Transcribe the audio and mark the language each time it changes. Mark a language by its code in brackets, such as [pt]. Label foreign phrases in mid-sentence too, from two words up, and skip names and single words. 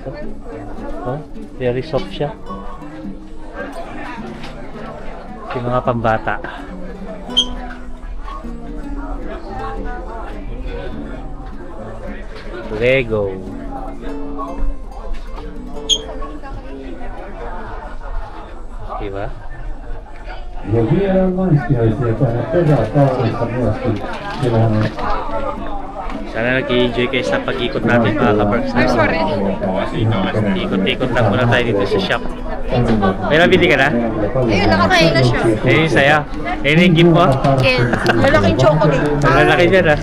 [tl] Oh, [en] very soft [tl] siya. Yung mga pambata. Lego. Diba? [fi] Ja vielä maistiaisia tänne peräkaupasta myöskin. Siellähän on [tl] Sana nag-enjoy kayo sa pag-ikot natin mga ka-Berks. Ikot-ikot lang muna tayo dito sa shop. May nabili ka na? Ayun, nakakain na siya. Ayun yung saya. Ayun yung gift mo? Yes. Lalaking chocolate. Ang lalaki dyan ah.